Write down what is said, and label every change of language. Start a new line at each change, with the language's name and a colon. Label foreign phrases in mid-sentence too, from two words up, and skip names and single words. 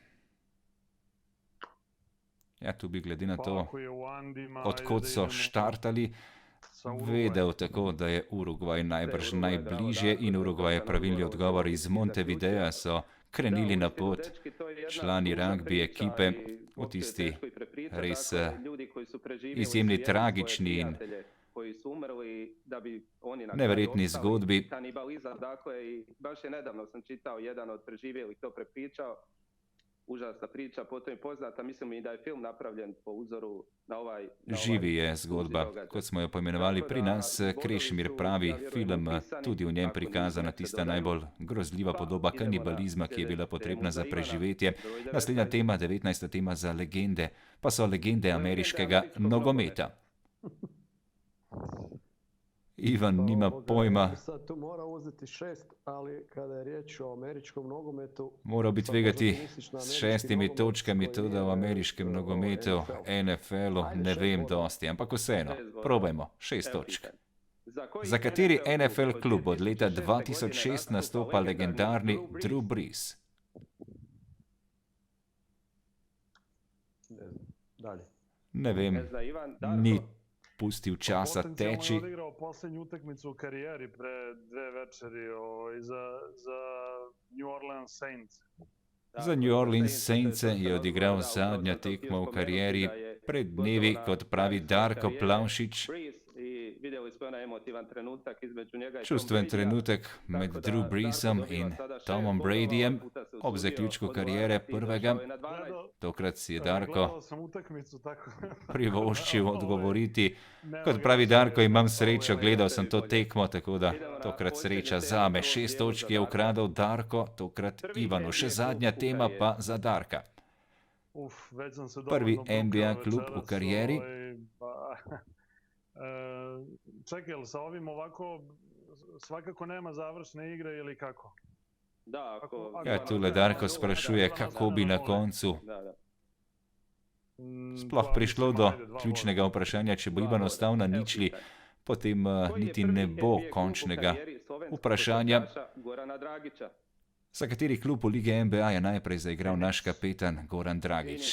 Slovenian: Ja, tu bi glede na to, odkot so štartali, vedel tako, da je Urugvaj najbrž najbližje in Urugvaj je pravilni odgovor. Iz Montevideja so krenili na pot člani ragbi ekipe v tisti res izjemni tragični in neverjetni zgodbi.
Croatian: Užasna priča, potom je poznata, mislim i da je film napravljen po uzoru na ovaj...
Slovenian: Živi je zgodba, kot smo jo poimenovali pri nas. Krešimir pravi, film tudi v njem prikazana tista najbolj grozljiva podoba kanibalizma, ki je bila potrebna za preživetje. Naslednja tema, 19. tema za legende, pa so legende ameriškega nogometa. Ivan nima pojma.
Croatian: Sad tu mora uzeti 6, ali kada je riječ o američkom nogometu...
Slovenian: Moral bi tvegati s 6 točkami, tudi v ameriškem nogometu, NFL-u, ne vem dosti, ampak vseeno, probajmo, 6 točk. Za kateri NFL klub od leta 2006 nastopa legendarni Drew Brees? Ne vem, ni pustil časa teči.
Croatian: On je odigrao posljednju utakmicu u karijeri pre 2 večeri za New Orleans Saints.
Slovenian: Za New Orleans Saints je odigral zadnja tekma v karieri pred dnevi, kot pravi Darko Plavšič. Čustven trenutek med Drew Breesom in Tomom Bradyjem ob zaključku kariere prvega. Tokrat si je Darko privoščil odgovoriti. Kot pravi Darko, imam srečo, gledal sem to tekmo, tako da tokrat sreča zame. 6 točk je ukradel Darko, tokrat Ivanu. Še zadnja tema pa za Darka. Prvi NBA klub v karieri.
Croatian: Čekaj, ali sa ovim ovako svakako nema završne igre ili kako?
Slovenian: Ja, tule Darko sprašuje, kako bi na koncu sploh prišlo do ključnega vprašanja. Če bo Ivan ostal na ničli, potem niti ne bo končnega vprašanja. Za kateri klub v Lige NBA je najprej zaigral naš kapetan Goran Dragić?